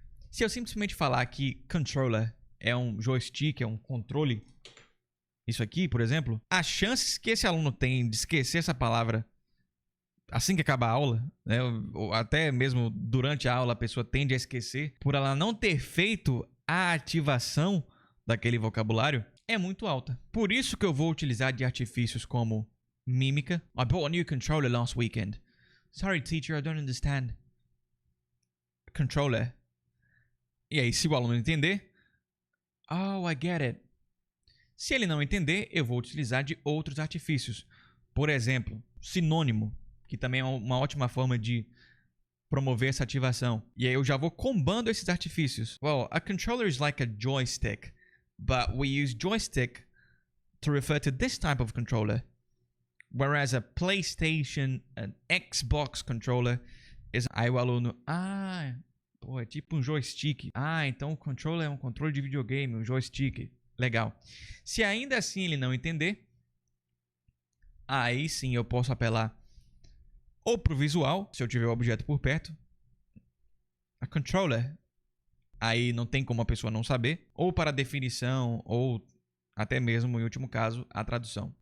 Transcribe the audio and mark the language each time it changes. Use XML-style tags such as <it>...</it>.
<pt>Se eu simplesmente falar que controller é um joystick, é um controle, isso aqui, por exemplo, as chances que esse aluno tem de esquecer essa palavra assim que acaba a aula, né, ou até mesmo durante a aula a pessoa tende a esquecer por ela não ter feito a ativação daquele vocabulário, é muito alta. Por isso que eu vou utilizar de artifícios como mímica.</pt> <en>I bought a new controller last weekend. Sorry, teacher, I don't understand.</en> <pt>Controller. E aí, se o aluno entender,</pt> <en>oh, I get it.</en> <pt>Se ele não entender, eu vou utilizar de outros artifícios. Por exemplo, sinônimo, que também é uma ótima forma de promover essa ativação. E aí eu já vou combando esses artifícios.</pt> <en>Well, a controller is like a joystick, but we use joystick to refer to this type of controller. Whereas a PlayStation, an Xbox controller is...</en> <pt>Aí o aluno, pô, é tipo um joystick. Então o controller é um controle de videogame, um joystick. Legal. Se ainda assim ele não entender, aí sim eu posso apelar ou pro visual, se eu tiver o objeto por perto, a controller, aí não tem como a pessoa não saber, ou para a definição, ou até mesmo, em último caso, a tradução.</pt>